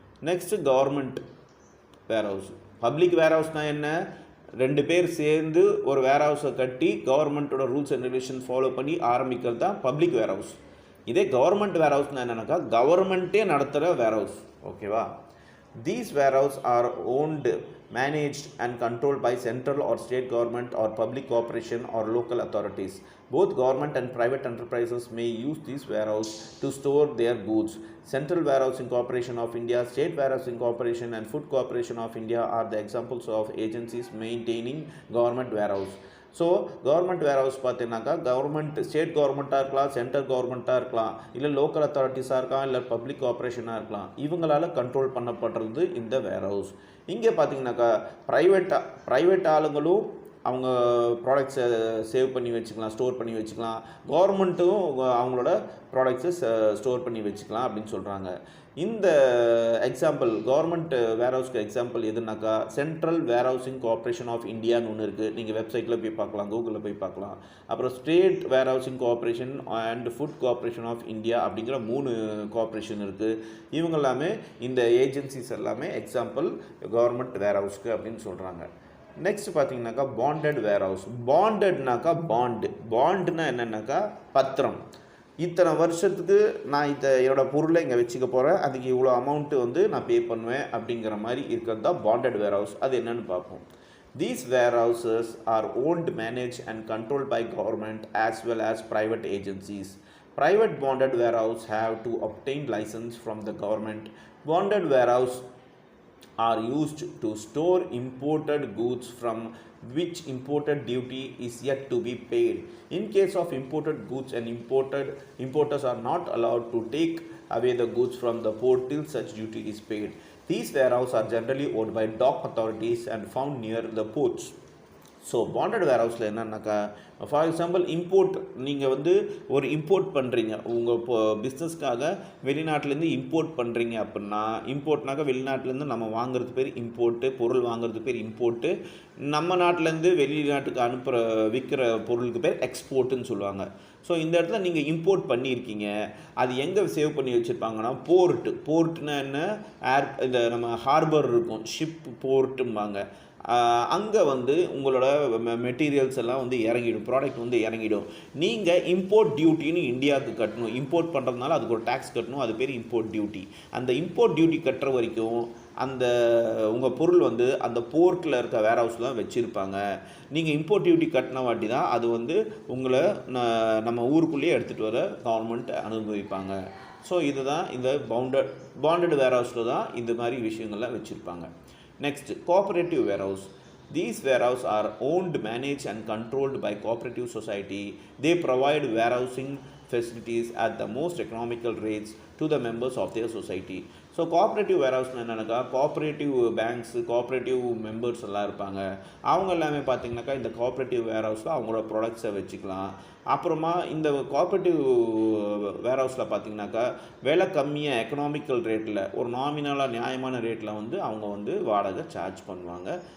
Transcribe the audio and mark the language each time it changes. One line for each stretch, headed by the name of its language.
Tamil: Next government வேர் house. Public வேர் ஹவுஸ்னால் என்ன, 2 பேர் சேர்ந்து ஒரு வேர் ஹவுஸை கட்டி கவர்மெண்ட்டோட ரூல்ஸ் அண்ட் ரெகுலேஷன் ஃபாலோ பண்ணி ஆரம்பிக்கிறது தான் பப்ளிக் வேர் ஹவுஸ். இதே கவர்மெண்ட் வேர் ஹவுஸ்னால் என்னென்னாக்கா, கவர்மெண்ட்டே நடத்துகிற வேர் ஹவுஸ். ஓகேவா?
English: These warehouses are owned, managed and controlled by central or state government or public corporation or local authorities. Both government and private enterprises may use these warehouses to store their goods. Central Warehousing Corporation of India, State Warehousing Corporation and Food Corporation of India are the examples of agencies maintaining government warehouse.
Tamil: So government where house பார்த்தீங்கன்னாக்கா, government state கவர்மெண்ட்டாக இருக்கலாம், central கவர்மெண்ட்டாக இருக்கலாம், இல்லை local அத்தாரிட்டிஸாக இருக்கலாம், இல்லை public கார்பரேஷனாக இருக்கலாம், இவங்களால் control பண்ணப்படுறது இந்த வேர் house. இங்கே பார்த்தீங்கன்னாக்கா ப்ரைவேட் ஆளுங்களும் அவங்க ப்ராடக்ட்ஸை சேவ் பண்ணி வச்சுக்கலாம், ஸ்டோர் பண்ணி வச்சுக்கலாம், கவர்மெண்ட்டும் அவங்களோட ப்ராடக்ட்ஸை ஸ்டோர் பண்ணி வச்சுக்கலாம் அப்படின்னு சொல்கிறாங்க. இந்த example government where ஹவுஸ்க்கு example எதுனாக்கா, central where housing corporation of இந்தியான்னு ஒன்று இருக்குது. நீங்கள் வெப்சைட்டில் போய் பார்க்கலாம், கூகுளில் போய் பார்க்கலாம். அப்புறம் state where housing corporation and food corporation of India அப்படிங்கிற 3 கார்பரேஷன் இருக்குது. இவங்க எல்லாமே, இந்த ஏஜென்சிஸ் எல்லாமே எக்ஸாம்பிள் கவர்மெண்ட் வேர் ஹவுஸ்க்கு அப்படின்னு சொல்கிறாங்க. நெக்ஸ்ட் பார்த்தீங்கன்னாக்கா பாண்டட் வேர் ஹவுஸ். பாண்டட்னாக்கா பாண்டுனா என்னென்னாக்கா பத்திரம். இத்தனை வருஷத்துக்கு நான் என்னோடய பொருளை இங்கே வச்சுக்க போகிறேன், அதுக்கு இவ்வளோ அமௌண்ட்டு வந்து நான் பே பண்ணுவேன் அப்படிங்கிற மாதிரி இருக்கிறது தான் பாண்டட் வேர் ஹவுஸ். அது என்னென்னு பார்ப்போம்.
English: These warehouses are owned, managed and controlled by government as well as private agencies. Private bonded warehouse have to obtain license from the government. Bonded warehouse are used to store imported goods from which imported duty is yet to be paid. In case of imported goods, and importers are not allowed to take away the goods from the port till such duty is paid. These warehouses are generally owned by dock authorities and found near the ports.
Tamil: So bonded வேர்ஹவுஸில் என்னன்னாக்கா, for example import, நீங்கள் வந்து ஒரு import பண்ணுறீங்க, உங்கள் இப்போ பிஸ்னஸ்க்காக வெளிநாட்டிலேருந்து import பண்ணுறீங்க அப்படின்னா, இம்போர்ட்னாக்கா வெளிநாட்டிலேருந்து நம்ம வாங்குறது பேர் இம்போர்ட்டு, பொருள் வாங்குறது பேர் இம்போர்ட்டு, நம்ம நாட்டிலேருந்து வெளிநாட்டுக்கு அனுப்புகிற விற்கிற பொருளுக்கு பேர் எக்ஸ்போர்ட்டுன்னு சொல்லுவாங்க. ஸோ இந்த இடத்துல நீங்கள் இம்போர்ட் பண்ணியிருக்கீங்க, அது எங்கே சேவ் பண்ணி வச்சுருப்பாங்கன்னா போர்ட்டுனா என்ன, இந்த நம்ம ஹார்பர் இருக்கும், ஷிப் போர்ட்டும்பாங்க, அங்கே வந்து உங்களோட மெட்டீரியல்ஸ் எல்லாம் வந்து இறங்கிடும், ப்ராடக்ட் வந்து இறங்கிடும். நீங்கள் இம்போர்ட் டியூட்டின்னு இந்தியாவுக்கு கட்டணும், இம்போர்ட் பண்ணுறதுனால அதுக்கு ஒரு டேக்ஸ் கட்டணும், அது பேர் இம்போர்ட் டியூட்டி. அந்த இம்போர்ட் டியூட்டி கட்டுற வரைக்கும் அந்த உங்கள் பொருள் வந்து அந்த போர்ட்டில் இருக்க வேர்ஹவுஸில் தான் வச்சுருப்பாங்க. நீங்கள் இம்போர்ட் டியூட்டி கட்டின வாட்டி தான் அது வந்து உங்களை நம்ம ஊருக்குள்ளேயே எடுத்துகிட்டு வர கவர்மெண்ட் அனுபவிப்பாங்க. ஸோ இதுதான் இந்த பாண்டட் வேர்ஹவுஸில் தான் இந்த மாதிரி விஷயங்கள்லாம் வச்சுருப்பாங்க.
English: Next, cooperative warehouse. These warehouses are owned, managed and controlled by cooperative society. They provide warehousing facilities at the most economical rates to the members of their society.
Tamil: So cooperative வேர்ஹவுஸ்னு என்னென்னாக்கா, cooperative banks, cooperative members எல்லாம் இருப்பாங்க. அவங்க எல்லாமே பார்த்திங்கனாக்கா இந்த cooperative வேர்ஹவுஸில் அவங்களோட ப்ராடக்ட்ஸை வச்சுக்கலாம். அப்புறமா இந்த கோஆப்ரேட்டிவ் வேர்ஹவுஸில் பார்த்திங்கனாக்கா விலை கம்மியாக எக்கனாமிக்கல் ரேட்டில், ஒரு நாமினலாக நியாயமான ரேட்டில் வந்து அவங்க வந்து வாடகை சார்ஜ் பண்ணுவாங்க.